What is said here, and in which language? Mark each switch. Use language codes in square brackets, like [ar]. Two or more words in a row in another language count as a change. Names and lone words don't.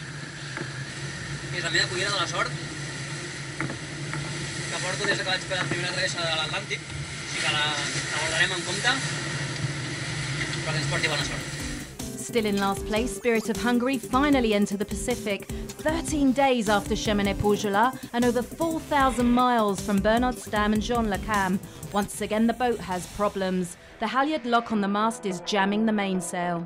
[ca] És la meva collera de la sort, que porto des que vaig fer la primera travessa de l'Atlàntic, i que la guardarem en compte perquè ens porti bona sort. [en] Still in last place, Spirit of Hungary finally enter the Pacific, 13 days after Cheminée-Poujolas and over 4,000 miles from Bernard Stamm and Jean Le Cam. Once again, the boat has problems. The halyard lock on the mast is jamming the mainsail.